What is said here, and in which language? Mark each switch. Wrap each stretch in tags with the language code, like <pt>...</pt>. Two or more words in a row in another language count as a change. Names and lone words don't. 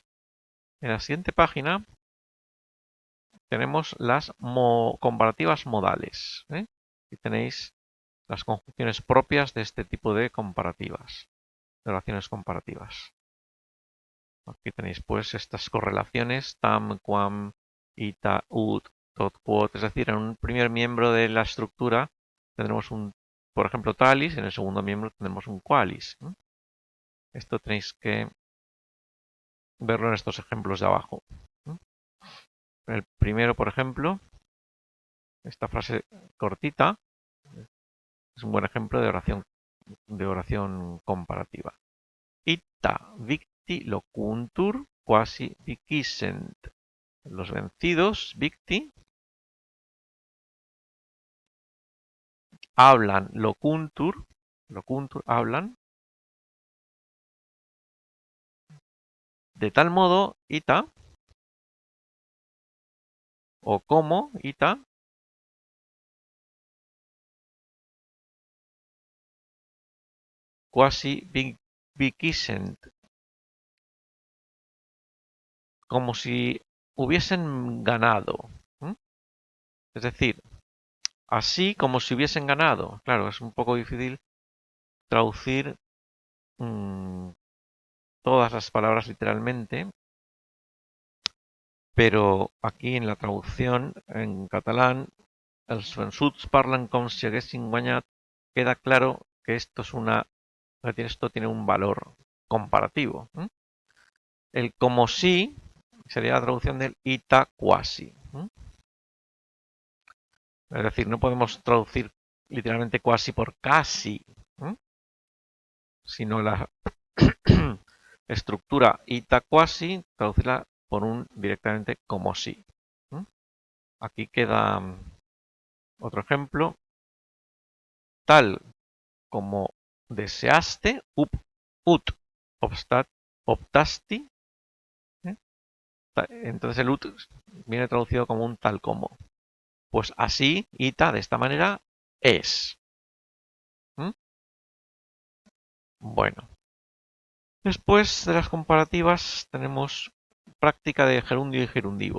<es>En la siguiente página tenemos las comparativas modales. Aquí tenéis las conjunciones propias de este tipo de comparativas, de oraciones comparativas. Aquí tenéis pues estas correlaciones:</es> <la>tam, quam, ita, ut, tot, quod.</la> <es>Es decir, en un primer miembro de la estructura tendremos por ejemplo, talis, en el segundo miembro tendremos un qualis. Esto tenéis que verlo en estos ejemplos de abajo. El primero, por ejemplo, esta frase cortita, es un buen ejemplo de oración comparativa.</es> <la>Ita victi locuntur quasi vicissent.</la> <es>Los vencidos, victi, hablan, locuntur, hablan, de tal modo, ita, o como,</es> <la>ita, quasi vicissent,</la> <es>como si hubiesen ganado. Es decir, así como si hubiesen ganado. Claro, es un poco difícil traducir todas las palabras literalmente, pero aquí en la traducción en catalán,</es> <ca>els vençuts parlen com si haguessin guanyat,</ca> <es>queda claro que esto tiene un valor comparativo. El como si sería la traducción del</es> <la>ita quasi.</la> <es>Es decir, no podemos traducir literalmente quasi por casi, sino la estructura</es> <la>ita quasi,</la> <es>traducirla por un directamente como si. Aquí queda otro ejemplo. Tal como deseaste,</es> <la>ut, optasti.</la> <es>Entonces el ut viene traducido como un tal como. Pues así, ita, de esta manera, es. Bueno, después de las comparativas tenemos práctica de gerundio y gerundivo.</es>